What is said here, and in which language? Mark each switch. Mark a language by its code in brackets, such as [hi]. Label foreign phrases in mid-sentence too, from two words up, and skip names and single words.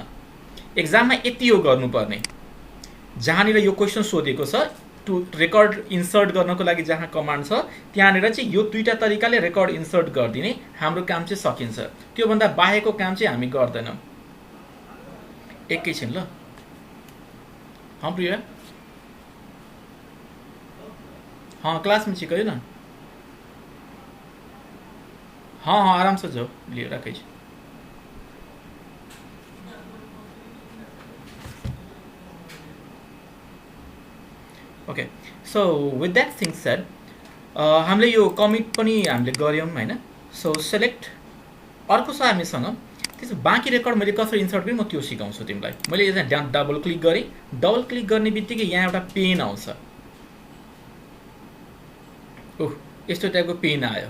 [ne] एक्जाममा यति हो गर्नुपर्ने, जहाँनिर यो क्वेसन सोधेको छ [en] to record insert [ne] गर्नको लागि जहाँ कमान्ड छ त्यहाँनिर चाहिँ यो दुईटा तरिकाले [en] record insert [ne] गरिदिने हाम्रो काम चाहिँ सकिन्छ। त्योभन्दा बाहेकको काम चाहिँ हामी गर्दैनौँ। एकैछिन ल, [mai] हाँ प्रिया, हाँ क्लास में छी, कहियो ना। हाँ हाँ आराम से जाओ, लिए रखै छी। [en] okay, so with that thing said, [ne] हामीले यो कमिट पनि हामीले गऱ्यौँ होइन। [en] so select [ne] अर्को छ हामीसँग, त्यसो बाँकी रेकर्ड मैले कसरी इन्सर्ट गरेँ म त्यो सिकाउँछु तिमीलाई। मैले यहाँ [en] double click [ne] गरेँ, [en] double click [ne] गर्ने बित्तिकै यहाँ एउटा पेन आउँछ। ओह, यस्तो टाइपको पेन आयो।